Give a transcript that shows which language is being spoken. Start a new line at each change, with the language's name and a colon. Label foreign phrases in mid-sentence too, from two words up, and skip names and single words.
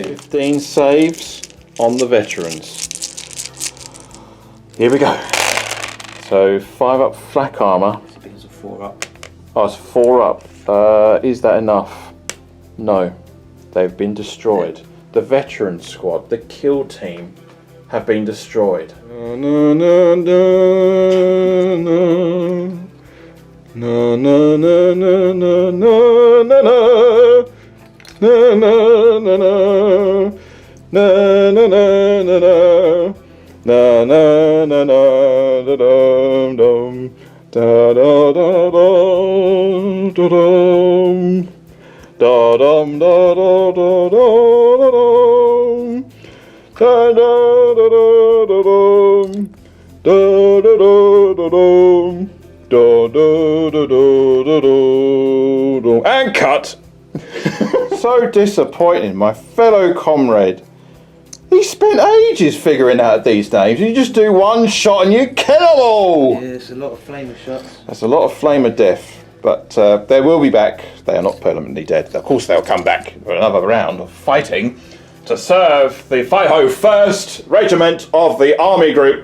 English: 15 saves on the veterans. Here we go. So 5 up flak armour. It's because of 4 up. Oh, it's 4 up. Is that enough? No. They've been destroyed. The veteran squad, the kill team, have been destroyed. No, no, no, no. No, no, no, no, no, no, no, no. No, no, no, no. No, no, no, no, no. Na na na na da dum dum da da da da da dum da dum da da da da da dum da da da da dum da da da da da da and cut. So disappointing, my fellow comrade. He spent ages figuring out these names. You just do one shot and you kill them all. Yeah, it's a lot of flamer shots. That's a lot of flame of death, but they will be back. They are not permanently dead. Of course, they'll come back for another round of fighting to serve the 1st Regiment of the Army Group.